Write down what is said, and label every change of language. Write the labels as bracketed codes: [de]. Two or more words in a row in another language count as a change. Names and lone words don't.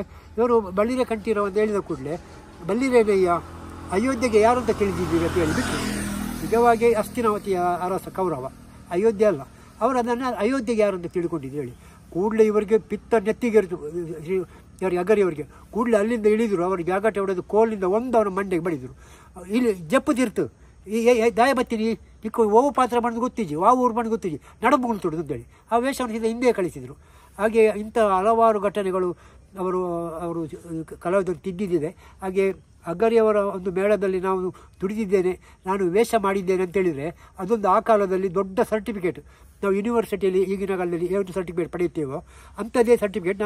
[kn] ಇವರು ಬಳಿರೆ ಕಂಠೀರವ ಅಂತ ಹೇಳಿದ ಕೂಡಲೇ ಬಲ್ಲಿರೇನಯ್ಯ, ಅಯೋಧ್ಯೆಗೆ ಯಾರು ಅಂತ ತಿಳಿದಿದ್ದೀರಿ ಅಂತ ಹೇಳಿಬಿಟ್ಟು, ನಿಜವಾಗಿ ಹಸ್ತಿನಾವತಿಯ ಅರಸ ಕೌರವ, ಅಯೋಧ್ಯೆ ಅಲ್ಲ. ಅವರು ಅದನ್ನು ಅಯೋಧ್ಯೆಗೆ ಯಾರು ಅಂತ ತಿಳ್ಕೊಂಡಿದ್ದು ಹೇಳಿ ಕೂಡಲೇ ಇವರಿಗೆ ಪಿತ್ತ ನೆತ್ತಿಗೆರಿತು. ಅಗರಿಯವರಿಗೆ ಕೂಡಲೇ ಅಲ್ಲಿಂದ ಇಳಿದರು. ಅವರಿಗೆ ಜಾಗಟೆ ಹೊಡೆದು ಕೋಲಿನಿಂದ ಒಂದು ಅವನ ಮಂಡೆಗೆ ಬಡಿದರು. [tcy] ಇಲ್ಲಿ ಜಪ್ಪುದಿರ್ತು ದಾಯ ಬತ್ತೀನಿ ನಿಕ್ಕು ಓವು ಪಾತ್ರ ಬಂದು ಗೊತ್ತಿಜಿ, ಊರು ಬಂದು ಗೊತ್ತಿಜಿ, [kn] ನಡಮುಗಳು ತೊಡೋದು ಅಂತೇಳಿ ಆ ವೇಷವನ್ನು ಹಿಂದೆ ಕಳಿಸಿದರು. ಹಾಗೆ ಇಂಥ ಹಲವಾರು ಘಟನೆಗಳು ಅವರು ಕಲಾವಿದರು ತಿದ್ದಿದ್ದಿದೆ. ಹಾಗೆ ಅಗರಿಯವರ ಒಂದು ಮೇಳದಲ್ಲಿ ನಾನು ದುಡಿದಿದ್ದೇನೆ, ನಾನು ವೇಷ ಮಾಡಿದ್ದೇನೆ ಅಂತೇಳಿದರೆ ಅದೊಂದು ಆ ಕಾಲದಲ್ಲಿ ದೊಡ್ಡ ಸರ್ಟಿಫಿಕೇಟ್. ನಾವು ಯೂನಿವರ್ಸಿಟಿಯಲ್ಲಿ ಈಗಿನ ಕಾಲದಲ್ಲಿ ಏನು ಸರ್ಟಿಫಿಕೇಟ್ ಪಡೆಯುತ್ತೇವೋ ಅಂಥದ್ದೇ ಸರ್ಟಿಫಿಕೇಟ್.